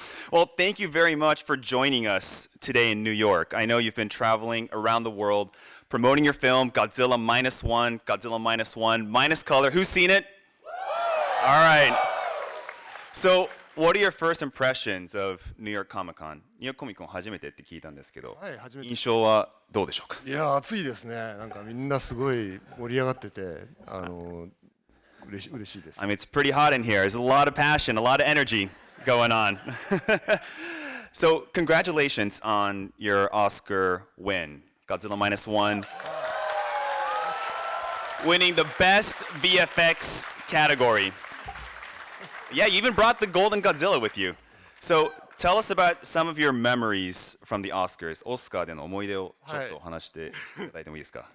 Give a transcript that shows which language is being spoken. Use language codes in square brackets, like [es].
[en] Well, thank you very much for joining us today in New York. I know you've been traveling around the world promoting your film, Godzilla Minus One, Godzilla Minus One, minus color. Who's seen it? All right. So, what are your first impressions of New York Comic Con? [ja] ニューヨークコミコン初めてって聞いたんですけど、はい、初めて。印象はどうでしょうか？いや、暑いですね。なんかみんなすごい盛り上がってて、嬉しいです。 [en] I mean, it's pretty hot in here. There's a lot of passion, a lot of energy going on. So, congratulations on your Oscar win, Godzilla Minus One, winning the best VFX category. Yeah, you even brought the Golden Godzilla with you. So, tell us about some of your memories from the Oscars. [ja] オスカーでの思い出をちょっと話していただいてもいいですか？